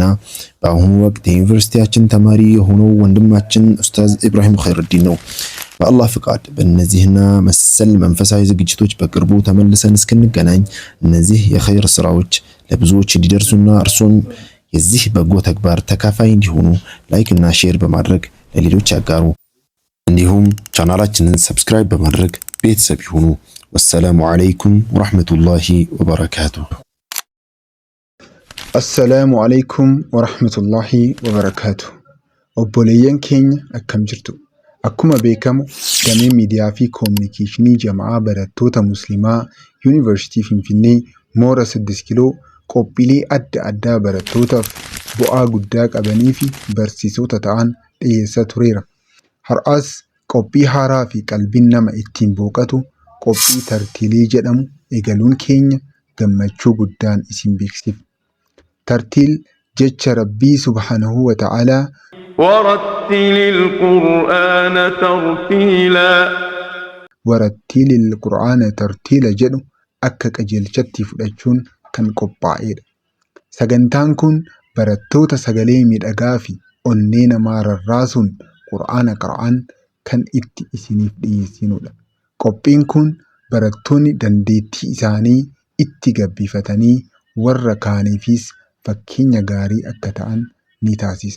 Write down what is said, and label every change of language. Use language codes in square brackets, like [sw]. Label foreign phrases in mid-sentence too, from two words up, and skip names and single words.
[am] በአሁኑ ወቅት የዩኒቨርሲቲያችን ተማሪ የሆነው ወንድማችን ኡስታዝ ኢብራሂም ኸይረዲን ነው። በአላህ ፍቃድ በእነዚህና መሰል መንፈሳዊ ዝግጅቶች በቅርቡ ተመልሰን እስክንገናኝ እነዚህ የኸይር ስራዎች ለብዙዎች እንዲደርሱና እርሶም የዚህ በጎ ተግባር ተካፋይ እንዲሆኑ ላይክ እና ሼር በማድረግ ለሌሎች ያጋሩ። እንዲሁም ቻናላችንን ሰብስክራይብ በማድረግ ቤተሰብ ይሁኑ። [ar] والسلام عليكم ورحمة الله وبركاته። السلام عليكم ورحمة الله وبركاته። [om] obboleeyyan keenya akkam jirtu akkuma beekamu damee miidiyaa fi koominikeeshinii jamaa barattoota muslimaa yuunivarsiitii Finfinnee moora 6 kiiloo qophiilee adda addaa barattootaaf bu'aa guddaa qabanii fi barsiisota ta'an dhiyeessaa tureera. Har'aas qophii haaraa fi qalbiin nama ittiin boqotu qophii tartiilii jedhamu eegaluun keenya gammachuu guddaan isin beeksifna. Tartiil jecha Rabbii [ar] سبحانه وتعالى ورتل القرآن ترتيلا ورتل القرآن ترتيلا [om] jedhu akka qajeelchatti fudhachuun kan qophaa'edha. Sagantaan kun barattoota sagalee miidhagaa fi onnee namaa rarraasuun qur'aana qara'an kan itti isiniif dhiyeessinudha. Qophiin kun barattoonni dandeettii isaanii itti gabbifatanii warra kaaniifis fakkeenya gaarii akka ta'an ni taasisa.